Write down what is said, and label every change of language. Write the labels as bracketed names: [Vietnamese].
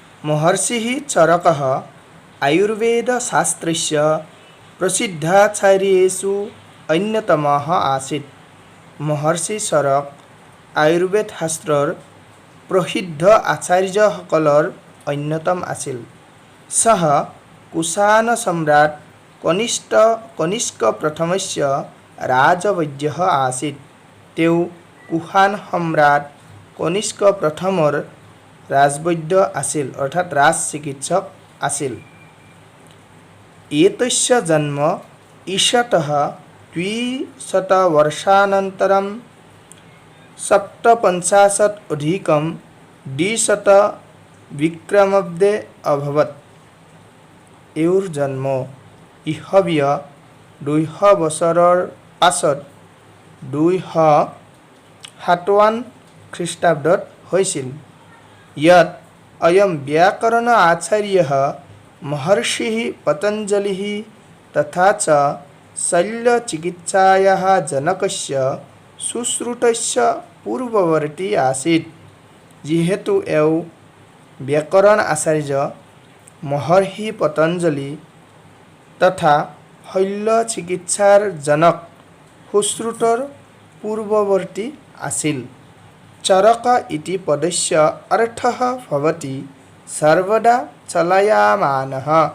[Sanskrit] মহৰ্ষিঃ চৰকঃ আয়ুৰ্বেদশাস্त्रस्य प्रसिद्धाचार्येषु अन्यतमः आसीत्। [Assamese] মহৰ্ষি চৰক আয়ুৰ্বেদ শাস্ত্ৰৰ প্ৰসিদ্ধ আচাৰ্যসকলৰ অন্যতম আছিল। [Sanskrit] सः कुशान सम्राट कनिष्क प्रथमस्य राजवैद्यः आसीत्। [Assamese] তেওঁ কুশান সম্ৰাট কনিষ্ক প্ৰথমৰ ৰাজবৈদ্য আছিল অৰ্থাৎ ৰাজ চিকিৎসক আছিল। [Sanskrit] एतस्य जन्म ईशतः 200 वर्षानन्तरं 57 विक्रमाब्दे अभवत्। [Assamese] এওঁৰ জন্ম ইসবীয় 200 বছৰৰ পাছত 257 খ্ৰীষ্টাব্দত হৈছিল। [Sanskrit] यत् अयं व्याकरण आचार्यः महर्षिः पतञ्जलिः तथा च शल्यचिकित्सायाः जनकस्य सुश्रुतस्य पूर्ववर्ती आसीत्। [Assamese] যিহেতু এওঁ ব্যাকৰণ আচাৰ্য মহৰ্ষি পতঞ্জলি তথা শল্য চিকিৎসাৰ জনক সুশ্ৰুতৰ পূৰ্বৱৰ্তী আছিল। [Sanskrit] চৰক ইতি পদস্য অৰ্থঃ ভৱতি সৰ্বদা চলায়ামানঃ।